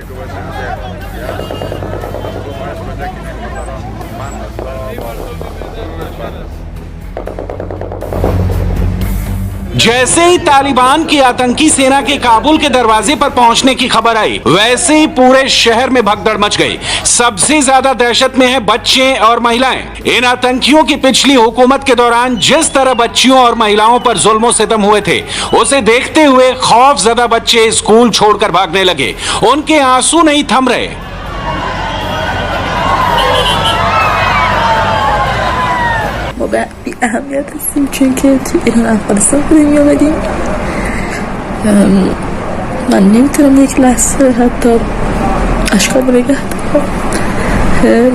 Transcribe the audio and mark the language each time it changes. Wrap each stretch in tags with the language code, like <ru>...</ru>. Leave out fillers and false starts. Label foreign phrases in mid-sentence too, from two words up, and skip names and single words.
<hi>जैसे ही तालिबान की आतंकी सेना के काबुल के दरवाजे पर पहुंचने की खबर आई, वैसे ही पूरे शहर में भगदड़ मच गई। सबसे ज्यादा दहशत में है बच्चे और महिलाएं। इन आतंकियों की पिछली हुकूमत के दौरान जिस तरह बच्चियों और महिलाओं पर जुल्म सितम हुए थे, उसे देखते हुए खौफजदा बच्चे स्कूल छोड़कर भागने लगे। उनके आंसू नहीं थम रहे।</hi> <fa>بی اهمیت هستیم چون که تو ایران افغانستان بودیم آمدیم. من نمیتونم یک لحظه حتی اشکام رو نگه دارم.</fa>